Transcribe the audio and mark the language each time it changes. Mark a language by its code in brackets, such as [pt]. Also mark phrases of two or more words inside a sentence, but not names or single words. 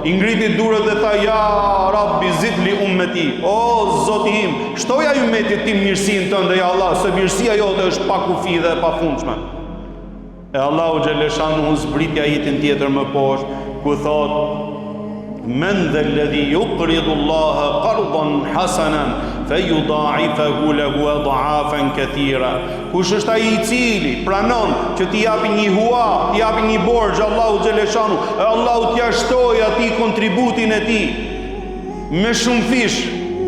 [sq] I ngriti durët dhe tha: [ar] "يا رب زد لي أمتي." [sq] O Zoti im, shtoja ummetit tim mirësinë tënde [ar] يا الله, [sq] se mirësia jote është pa kufi dhe e pafundshme. E Allahu xhaleshanu zbriti ajetin tjetër më poshtë, ku thot: [ar] "من ذا الذي يقرض الله قرضا حسنا فيضاعفه له أضعافا كثيرة." [sq] Kush është ai i cili pranon që t'i japi një hua, t'i japi një borxh Allahu xhaleshanu, e Allahu t'ia shtojë atij kontributin e tij me shumë fish,